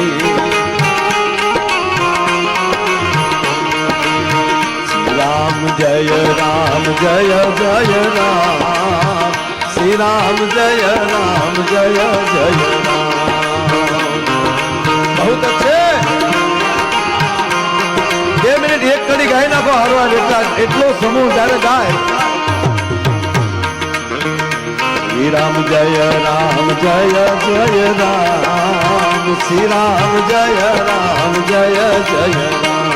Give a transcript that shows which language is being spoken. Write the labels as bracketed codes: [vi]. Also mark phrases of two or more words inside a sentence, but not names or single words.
[hi] राम जय जय राम श्री राम जय जय राम बहुत अच्छे [gu] 2 મિનિટ એક કડી ગાઈ નાખો હારવા એટલો સમૂહ જયારે ગાય શ્રી રામ જય જય રામ શ્રી રામ જય જય રામ